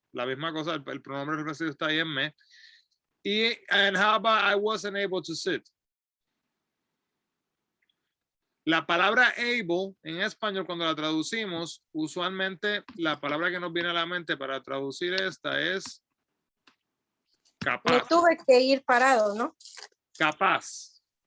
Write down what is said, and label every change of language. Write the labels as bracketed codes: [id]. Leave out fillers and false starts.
[es] La misma cosa, el pronombre reflexivo está ahí en me. [en] And how about I wasn't able to sit? [es] La palabra able en español, cuando la traducimos, usualmente la palabra que nos viene a la mente para traducir esta es capaz. Me tuve que ir parado, ¿no? Capaz.